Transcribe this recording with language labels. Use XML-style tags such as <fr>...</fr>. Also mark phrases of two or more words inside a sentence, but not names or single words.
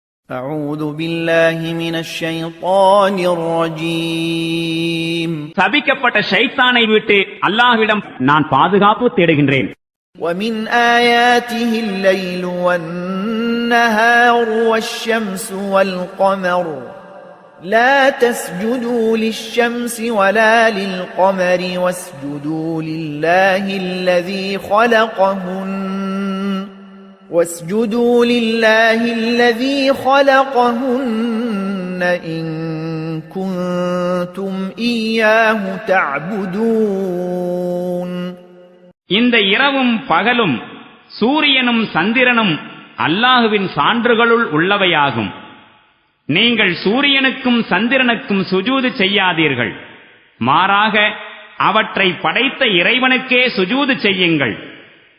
<ar>أعوذ بالله من الشيطان الرجيم</ar> <ta>சபிக்கப்பட்ட ஷைத்தானை விட்டு அல்லாஹ்விடம் நான் பாதுகாப்பு தேடுகின்றேன்.</ta> <ar>ومن آياته الليل والنهار والشمس والقمر لا تسجدوا للشمس ولا للقمر واسجدوا لله الذي خلقهن إن كنتم إياه تعبدون.</ar> <ta>இந்த இரவும் பகலும் சூரியனும் சந்திரனும் அல்லாஹுவின் சான்றுகளுள் உள்ளவையாகும். நீங்கள் சூரியனுக்கும் சந்திரனுக்கும் சுஜூது செய்யாதீர்கள், மாறாக அவற்றை படைத்த இறைவனுக்கே சுஜூது செய்யுங்கள்.</ta>